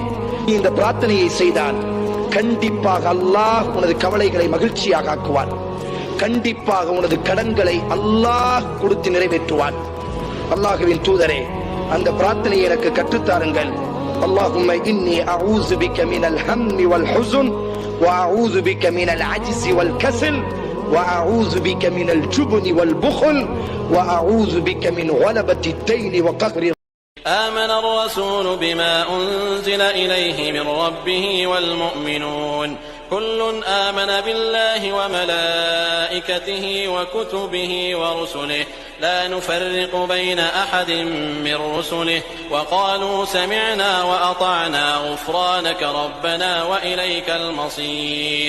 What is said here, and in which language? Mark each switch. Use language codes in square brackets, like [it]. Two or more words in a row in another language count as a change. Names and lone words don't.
[ta] நீ இந்த பிரார்த்தனையை செய்தால் கண்டிப்பாக அல்லாஹ் உனது கவலைகளை மகிழ்ச்சியாக ஆக்குவான். கண்டிப்பாக உனது கடன்களை அல்லாஹ் கொடுத்து நிறைவேற்றுவான். அல்லாஹ்வின் தூதரே, அந்த பிரார்த்தனையை எனக்கு கற்றுத்தாருங்கள். [ar] اللهم إني أعوذ بك من الهم والحزن وأعوذ بك من العجز والكسل وأعوذ بك من الجبن والبخل وأعوذ بك من غلبة الدين وقهر. آمن الرسول بما أنزل إليه من ربه والمؤمنون كل آمن بالله وملائكته وكتبه ورسله لا نفرق بين أحد من رسله وقالوا سمعنا وأطعنا غفرانك ربنا وإليك المصير.